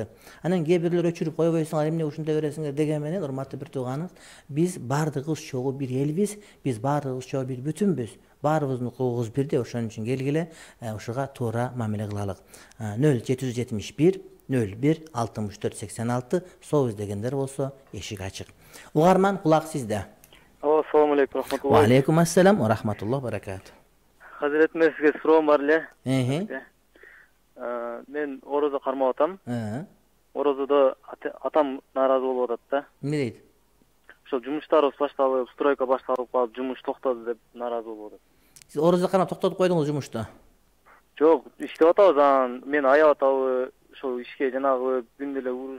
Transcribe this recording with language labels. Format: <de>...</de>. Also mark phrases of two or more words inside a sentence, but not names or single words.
<ky>Анан кээ бирлер өчүрүп койбойсуңар, эмне ушундай бересиңер деген менен, урматтуу бир тууганыңыз, биз бардыгыбыз чогуу бир элбиз, биз бардыгыбыз чогуу бир бүтүнбүз. Баарыбыздын укугубуз бирдей, ошон үчүн келгиле ушуга туура мамиле кылалык. 0771 01 64 86 соо издегендер болсо эшик ачык. Угарман, кулак сизде.</ky> <ar>السلام عليكم رحمة الله. وعليكم السلام ورحمة الله بركاته.</ar> <ky>Азирет мен сизге суроом бар эле. Мен орозо кармап атам. Орозодо атам нааразы болуп атат да. Эмне дейт? Ошол жумуштарыбыз башталып, стройка башталып калып, жумуш токтоду деп нааразы болуп атат. Сиз орозо кармап токтотуп койдуңуз жумушту? Жок, иштеп атабыз, анан мен аяп атабы, ошол ишке жанагы күндө эле уруш</ky>